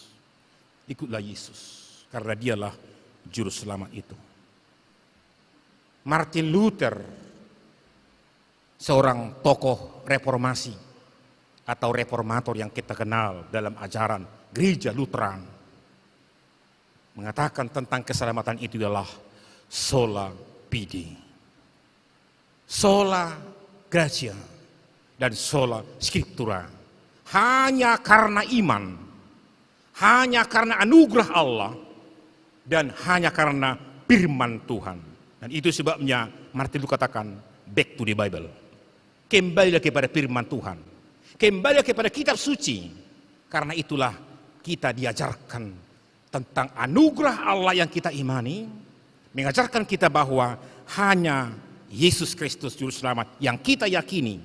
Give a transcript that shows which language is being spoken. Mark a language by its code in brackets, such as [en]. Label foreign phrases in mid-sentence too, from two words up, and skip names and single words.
[id] Ikutlah Yesus, karena dialah juru selamat itu. Martin Luther, seorang tokoh reformasi atau reformator yang kita kenal dalam ajaran gereja Lutheran, mengatakan tentang keselamatan itu adalah [la] sola fide, sola gratia, [id] dan [la] sola scriptura. [id] Hanya karena iman, hanya karena anugerah Allah, dan hanya karena firman Tuhan. Dan itu sebabnya Martin Luther katakan, [en] back to the Bible. [id] Kembalilah kepada firman Tuhan. Kembalilah kepada kitab suci. Karena itulah kita diajarkan tentang anugerah Allah yang kita imani. Mengajarkan kita bahwa hanya Yesus Kristus Juru Selamat yang kita yakini.